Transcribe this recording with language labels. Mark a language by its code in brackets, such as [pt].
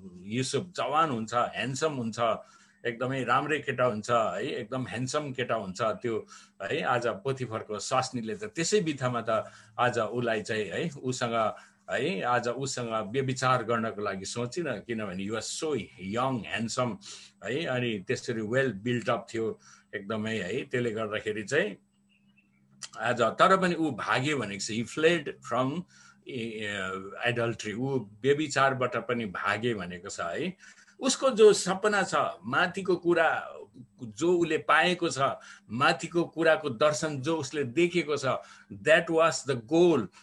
[ne] युसुफ जवान हुन्छ, ह्यान्डसम हुन्छ, एकदमै राम्रै केटा हुन्छ है, एकदम ह्यान्डसम केटा हुन्छ त्यो है। आज पोतिफरको सास्नीले त त्यसै बित्थामा त आज उसलाई चाहिँ है उसँग है आज उसँग व्यभिचार गर्नको लागि सोचिन, किनभने [en] you was so young handsome [ne] है। अनि त्यसरी वेल बिल्ट अप थियो एकदमै है। त्यसले गर्दाखेरि चाहिँ आज तर पनि ऊ भाग्यो भनेको छ, [en] he fled from adultery, [ne] ऊ व्यभिचारबाट पनि भागे भनेको छ है। उसको जो सपना छ, माथिको कुरा जो उसले पाएको छ, माथिको कुराको दर्शन जो उसले देखेको छ, [en] That was the goal.